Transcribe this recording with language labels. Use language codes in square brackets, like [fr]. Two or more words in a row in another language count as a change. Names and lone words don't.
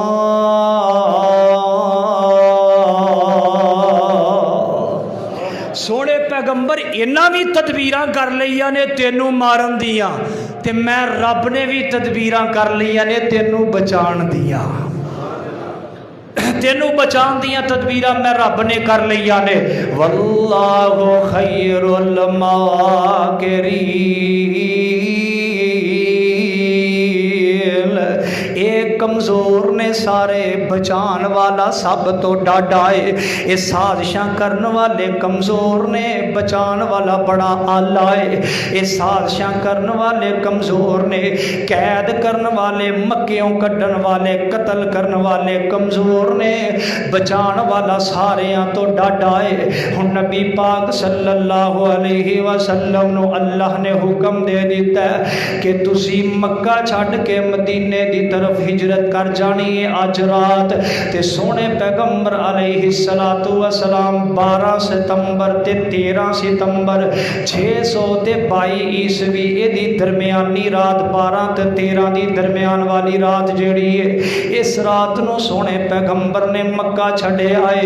[pa] سوہنے پیغمبر انہاں بھی تدبیراں کر لئیاں نے تینوں مارن دیاں، تے میں رب نے بھی تدبیراں کر لئیاں نے تینوں بچان دیاں. تینوں بچان دیاں تدبیراں میں رب نے کر لئیاں نے. [ar] والله خير الماكرين. [pa] اک کمزور نے سارے بچان والا سب توں ڈاڈھا ہے. یہ سازشاں کرنے والے کمزور نے، بچان والا بڑا اعلیٰ ہے. یہ سازشاں کرنے والے کمزور نے، قید کرنے والے، مکیوں کڈھن والے، قتل کرنے والے کمزور نے، بچان والا ساریاں توں ڈاڈھا ہے. ہُن نبی پاک [ar] صلى الله عليه وسلم [pa] نوں اللہ نے حکم دے دتا ہے کہ تسی مکہ چھڈ کے مدینے دی طرف ہجرت کر جانی ہے اج رات. تے سوہنے پیغمبر [ar] عليه الصلاة والسلام [pa] 12 ستمبر تے 13 ستمبر 622 عیسوی ایہدی درمیانی رات 12 تے 13 دی درمیان والی رات جیہڑی ہے، اس رات نوں سوہنے پیغمبر نے مکہ چھڈے آئے.